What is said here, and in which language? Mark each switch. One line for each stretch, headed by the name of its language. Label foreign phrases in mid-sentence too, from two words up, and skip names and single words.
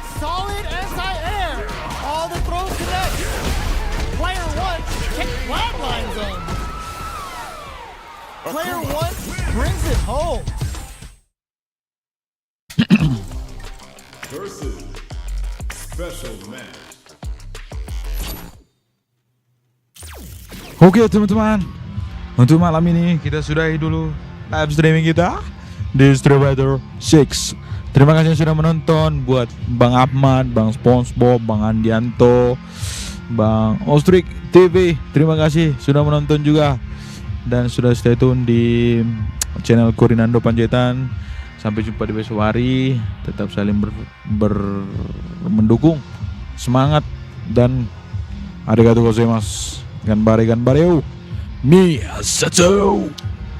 English: Solid anti-air. All the throws connect. Player 1 can flatline zone. Player 1 brings it home. Versus special match.
Indonesian: Oke teman-teman, untuk malam ini kita sudahi dulu
English: live streaming
Indonesian: kita di Street Fighter 6. Terima kasih yang sudah menonton. Buat Bang Ahmad, Bang SpongeBob, Bang Andianto, Bang Ostrik TV, terima kasih sudah menonton juga dan sudah
English: stay tune
Indonesian: di channel Rinando Panjaitan. Sampai jumpa di besok hari. Tetap saling mendukung, semangat, dan
Japanese: ありがとうございます. 頑張れ頑張れ. Miyasato.